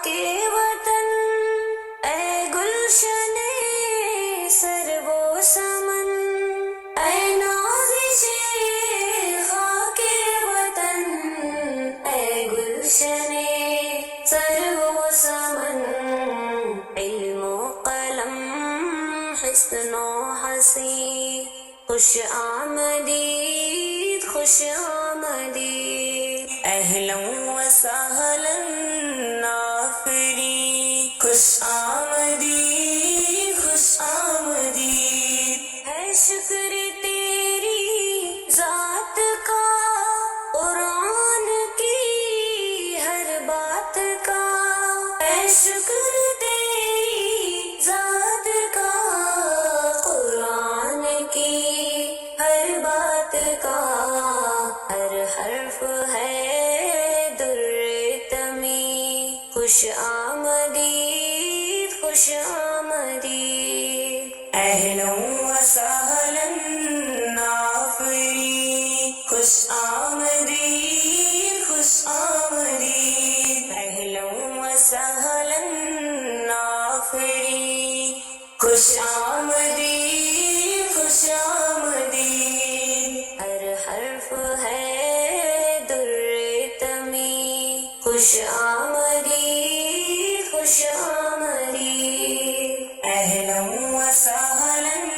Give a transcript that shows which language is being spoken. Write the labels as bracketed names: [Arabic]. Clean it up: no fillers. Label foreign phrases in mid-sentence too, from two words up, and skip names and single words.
[Urdu] وطن اے گلشن سرو و سمن اے نازش خاک وطن اے گلشن سرو و سمن علم و قلم حسن و حسین خوش آمدید خوش آمدید [Arabic] اہلا و سہلا [Urdu] آفرین خوش آمدید خوش آمدید ہے شکر تیری ذات کا قرآن کی ہر بات کا ہے شکر تیری ذات کا قرآن کی ہر بات کا ہر حرف ہے در تمی خوش آمدید خوش آمدید [Arabic] اہلا و سہلا [Urdu] آفرین خوش آمدید خوش آمدید [Arabic] اہلا و سہلا [Urdu] آفرین خوش آمدید خوش آمدید ہر حرف ہے در تمی خوش آمدید خوش آمدید [Arabic] اہلا و سہلا